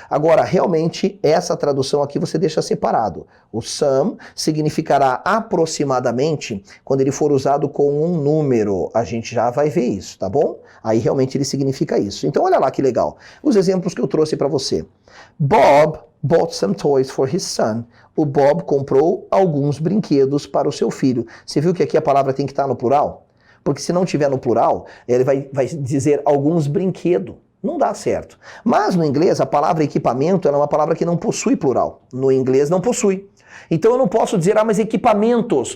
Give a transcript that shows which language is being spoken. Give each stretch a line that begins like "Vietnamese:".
Portuguese: Agora, realmente, essa tradução aqui você deixa separado. O some significará aproximadamente quando ele for usado com um número. A gente já vai ver isso, tá bom? Aí realmente ele significa isso. Então olha lá que legal. Os exemplos que eu trouxe para você.
English: Bob bought some toys for his son.
Portuguese: O Bob comprou alguns brinquedos para o seu filho. Você viu que aqui a palavra tem que estar no plural? Porque se não tiver no plural, ele vai dizer alguns brinquedos. Não dá certo. Mas no inglês, a palavra equipamento é uma palavra que não possui plural. No inglês não possui. Então eu não posso dizer, mas equipamentos.